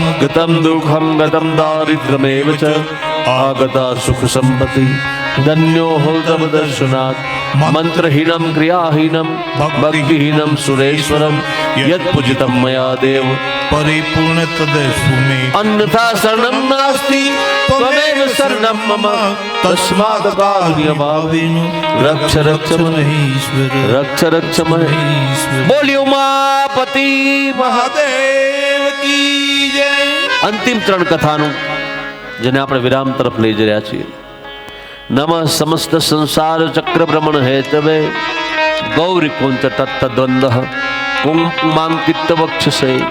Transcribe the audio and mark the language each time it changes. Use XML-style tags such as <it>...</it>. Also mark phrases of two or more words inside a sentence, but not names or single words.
<sa>ગતમ દુઃખમ ગતમ દારિદ્ર્યમેવ ચ આગતા સુખ સંપત્તિ ધન્યો હો તવ દર્શનાत्. મંત્રહીનમ ક્રિયાહીનમ ભક્તિહીનમ સુરેશ્વરમ યત પૂજિતમ મયા દેવ પરિપૂર્ણ તદેષુ મે અન્યથા શરણમ નાસ્તિ ત્વમેવ શરણમ મમ તસ્માદ કારુણ્યભાવેન રક્ષ રક્ષ મહેશ્વર રક્ષ રક્ષ મહેશ્વર. બોલ્યો ઉમાપતિ</sa> <hi>महादेव की जय.</hi> <gu>અંતિમ ત્રણ કથાનું, જેને આપણે વિરામ તરફ લઈ જઈ રહ્યા છીએ.</gu> <sa>નમઃ સમસ્ત સંસાર ચક્ર ભ્રમણ હેતવે ગૌરી કુંચ તત્ત દ્વંદ્વ કુંકુમાંકિત વક્ષસે.</sa>